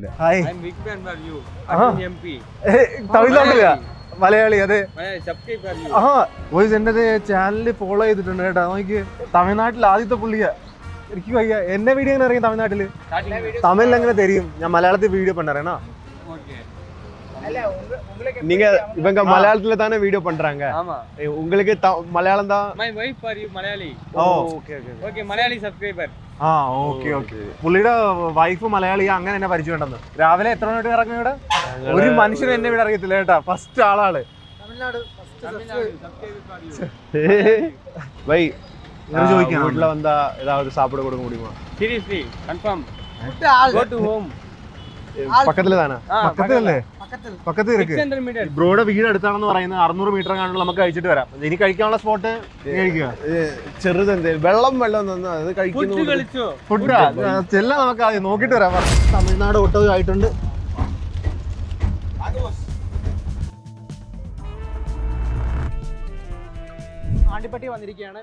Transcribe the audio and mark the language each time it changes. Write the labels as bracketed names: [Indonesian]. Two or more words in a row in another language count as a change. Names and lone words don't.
[Malayalam] ഹായ് തമിഴ്നാട്ടിലാ മലയാളി. അതെ എന്റെ ചാനലിൽ ഫോളോ ചെയ്തിട്ടുണ്ട് കേട്ടോ. നോക്കി തമിഴ്നാട്ടിൽ ആദ്യത്തെ പുള്ളിയാ. എനിക്ക് വയ്യ. എന്നെ വീഡിയോ എങ്ങനെ അറിയാം തമിഴ്നാട്ടില്? തമിഴിൽ എങ്ങനെ தெரியும்? ഞാൻ മലയാളത്തിൽ വീഡിയോ പண்றேனா? [Tamil] நீங்க இவங்க மலையாளத்துல தானே வீடியோ பண்றாங்க. ஆமா. உங்களுக்கு மலையாளம் தான். [English] My wife are you Malayali? Oh okay okay Okay, Malayali subscriber. [Malayalam] ആ [English] okay okay. [Malayalam] പുള്ളിയുടെ വൈഫ് മലയാളിയാ. അങ്ങനെ എന്നെ പരിചയമുണ്ടെന്ന്. രാവിലെ എത്ര മണിക്ക് ഇറങ്ങും ഇവിടെ? ഒരു മനുഷ്യനും എന്നെ ഇവിടെ അറിയത്തില്ല കേട്ടാ. ഫസ്റ്റ് ആളാണ്. [Tamil] வை [Malayalam] ചോദിക്കാം [Tamil] வீட்டுல வந்தா ஏதாவது சாப்பிட கொடுக்க முடியுமா? [English] Seriously, confirm. Go to home. [Tamil] பக்கத்துல தானே? [Malayalam] പക്കത്തല്ലേ? പക്കത്ത് ഇരിക്ക്. [English] 600 meters. [Malayalam] ബ്രോയുടെ വീട് അടുത്താണെന്ന് പറയുന്നത് 600 മീറ്റർ കാണുമ്പോൾ നമുക്ക് കഴിച്ചിട്ട് വരാം. ഇനി കഴിക്കാനുള്ള സ്പോട്ട് കഴിക്കുക. ചെറുതെന്തേ വെള്ളം തന്നു അത് കഴിക്കുന്നു. Food കളിച്ചോ? ഫുഡാ ചെല്ലാം. നമുക്ക് ആദ്യം നോക്കിട്ട് വരാം. തമിഴ്നാട് ഓട്ടോ ആയിട്ടുണ്ട്. ആണ്ടിപ്പട്ടി വന്നിരിക്കുകയാണ്.